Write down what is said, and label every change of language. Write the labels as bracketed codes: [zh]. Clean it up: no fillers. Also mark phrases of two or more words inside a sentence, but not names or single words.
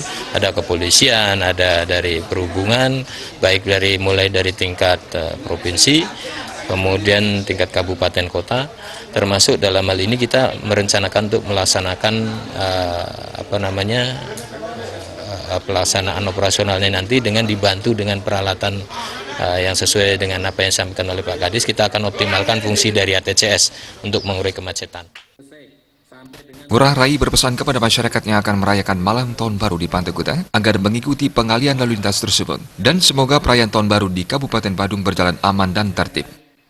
[id] Ada kepolisian, ada dari perhubungan, baik mulai dari tingkat provinsi, kemudian tingkat kabupaten kota, termasuk dalam hal ini kita merencanakan untuk melaksanakan pelaksanaan operasionalnya nanti dengan dibantu dengan peralatan yang sesuai dengan apa yang disampaikan oleh Pak Kadis. Kita akan optimalkan fungsi dari ATCS untuk mengurai kemacetan. Ngurah Rai berpesan kepada masyarakat yang akan merayakan malam Tahun Baru di Pantai Kuta agar mengikuti pengalian lalu lintas tersebut dan semoga perayaan Tahun Baru di Kabupaten Badung berjalan aman dan tertib.